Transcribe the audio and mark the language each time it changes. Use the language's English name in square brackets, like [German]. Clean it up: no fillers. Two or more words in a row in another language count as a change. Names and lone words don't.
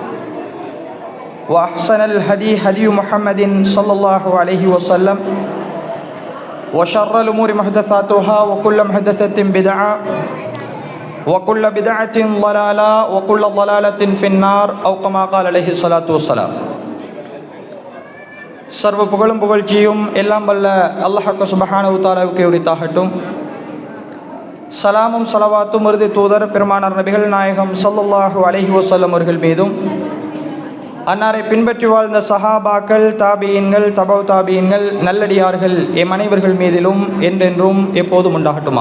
[Arabic] وأحسن الهدي هدي محمد صلى الله عليه وسلم وشر الأمور محدثاتها وكل محدثة بدعة وكل بدعة ضلالة وكل ضلالة في النار أو كما قال عليه الصلاة والسلام. [Tamil] சர்வ புகழும் புகழ்ச்சியும் எல்லாம் வல்ல அல்லாஹ் [Arabic] سبحانه و تعالى [Tamil] உரித்தாகட்டும். சலாமும் ஸலவாத்தும் இறுதி தூதர் பெருமானார் நபிகள் நாயகம் [Arabic] صلى الله عليه وسلم [Tamil] அவர்கள் மீதும், அன்னாரை பின்பற்றி வாழ்ந்த சஹாபாக்கள், தாபியீன்கள், தபவு தாபியீன்கள், நல்லடியார்கள் எம் அனைவர்கள் மீதிலும் என்றென்றும் எப்போதும் உண்டாகட்டுமாக.